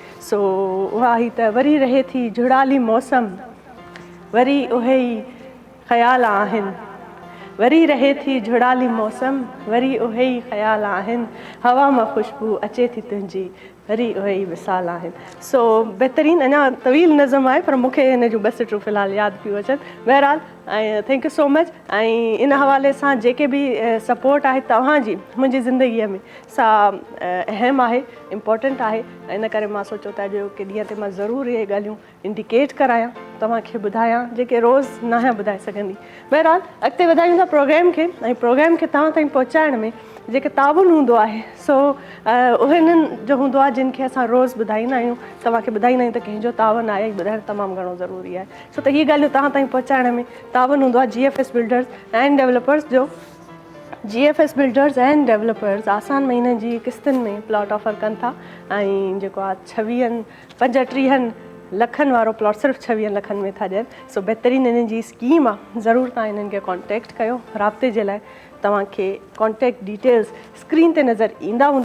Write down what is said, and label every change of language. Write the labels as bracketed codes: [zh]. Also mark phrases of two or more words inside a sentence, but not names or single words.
[sd] सो उहा ई त वरी रहे थी जुड़ाली मौसम, वरी उहे ई ख़्याल आहिनि, वरी रहे थी जुड़ाली मौसम, वरी उहे ई ख़्याल आहिनि, हवा मां ख़ुशबू अचे थी तुंहिंजी, वरी उहे ई विसाल आहिनि। सो बहितरीनु, अञा तवील नज़म आहे पर मूंखे हिन जूं ॿ सिटूं फ़िलहालु यादि पियूं अचनि। [en] बहरहाल ऐं thank you so much. [sd] ऐं इन हवाले सां जेके बि सपोर्ट आहे तव्हांजी मुंहिंजी ज़िंदगीअ में सा अहम आहे, इम्पोर्टेंट आहे। इन करे मां सोचियो त अॼु के ॾींहं ते मां ज़रूरु इहे ॻाल्हियूं इंडिकेट करायां, तव्हांखे ॿुधायां जेके रोज़ु न ॿुधाए सघंदी। बहरहाल अॻिते वधायूं था प्रोग्राम खे, ऐं प्रोग्राम खे तव्हां ताईं पहुचाइण में जेके ताउन हूंदो आहे सो उन्हनि जो हूंदो आहे जिन खे असां रोज़ु ॿुधाईंदा आहियूं, तव्हांखे ॿुधाईंदा आहियूं त कंहिंजो ताउन आहे, ॿुधाइणु तमामु घणो ज़रूरी आहे। छो त हीअ ॻाल्हियूं तव्हां ताईं पहुचाइण में ताउन हूंदो आहे GFS बिल्डर्स एंड डेवलपर्स जो। GFS बिल्डर्स एंड डेवलपर्स आसान महीननि जी किस्तुनि में प्लॉट ऑफर कनि था ऐं जेको आहे 35 लखनि वारो प्लॉट सिर्फ़ु 26 लखनि में था ॾियनि। सो बहितरीनु इन्हनि जी स्कीम आहे, ज़रूरु तव्हां इन्हनि खे कॉन्टेक्ट कयो। राब्ते जे लाइ तव्हांखे [en] contact details [sd] स्क्रीन ते नज़र ईंदा हूंदा।